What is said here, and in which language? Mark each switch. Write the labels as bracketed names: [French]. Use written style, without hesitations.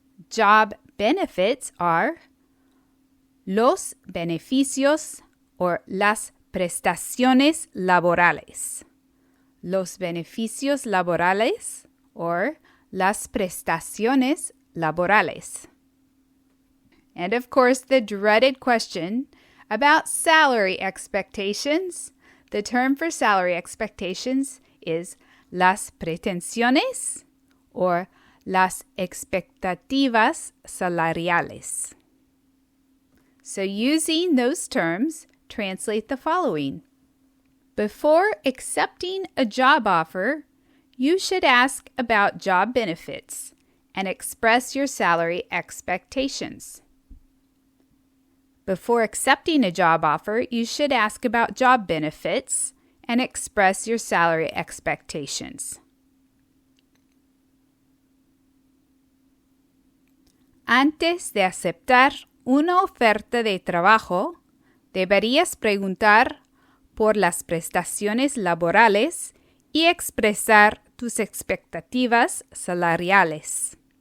[English] Job benefits are [Spanish] los beneficios o las prestaciones laborales. Los beneficios laborales o las prestaciones laborales. [English] And of course, the dreaded question about salary expectations. The term for salary expectations is [Spanish] las pretensiones [English] or [Spanish] las expectativas salariales. [English] So using those terms, translate the following. Before accepting a job offer, you should ask about job benefits and express your salary expectations. Before accepting a job offer, you should ask about job benefits and express your salary expectations. [Spanish] Antes de aceptar una oferta de trabajo, deberías preguntar por las prestaciones laborales y expresar tus expectativas salariales.